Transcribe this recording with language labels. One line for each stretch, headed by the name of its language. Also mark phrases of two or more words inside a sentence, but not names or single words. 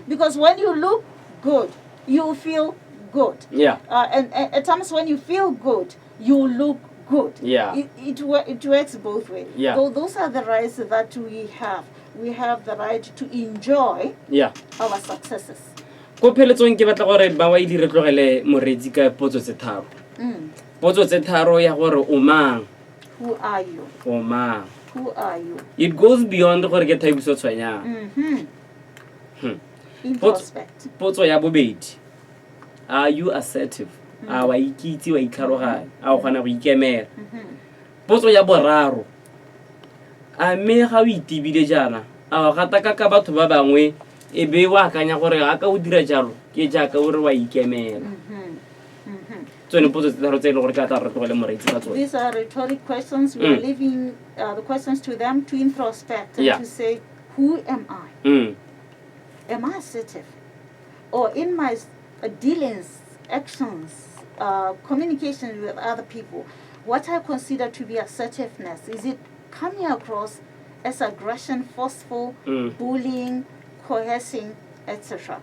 English: Because when you look good, you feel good. And at times when you feel good, you look good. It works both ways. So those are the rights that we have. We have the right to enjoy our successes.
Tswana: Ko pheletsong ke batla gore ba wa ile re tlogele moretsi ka potso tse tharo. Potso tse tharo ya gore o mang?
English: Who are you?
Tswana: O mang?
English: Who are you? It goes beyond
Tswana: gore ke
English: Thabiso Tshwenyana. Introspect.
Tswana: Potso ya bobedi.
English: Are you assertive?
Tswana: A wa ikitse wa itlhaloganya, a o gana go ikemela. Potso ya boraro. A me ga o itibile jana, a ga ta ka batho ba bangwe e be wa akanya gore ga ka o dira jalo ke jaaka o re wa ikemela.
English: These are rhetoric questions. We are leaving the questions to them to introspect and to say, who am I? Am I assertive? Or in my dealings, actions, communication with other people, what I consider to be assertiveness, is it coming across as aggression, forceful, bullying, coercing, etc.?